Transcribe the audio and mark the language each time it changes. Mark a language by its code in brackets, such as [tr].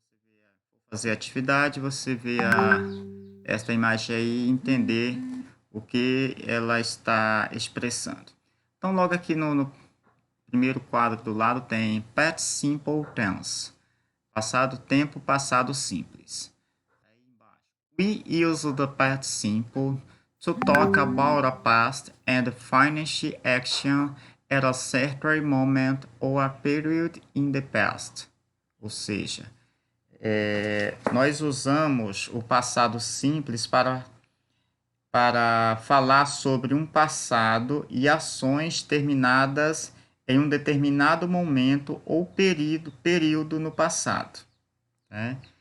[pt] Quando você fazer a atividade, você vê esta imagem aí e entender o que ela está expressando. Então, logo aqui no primeiro quadro do lado tem Past Simple Tense, passado tempo, passado simples. Aí embaixo, [en] we use the past simple to talk about a past and finish action at a certain moment or a period in the past. [pt] Ou seja, nós usamos o passado simples para falar sobre um passado e ações terminadas em um determinado momento ou período no passado, né?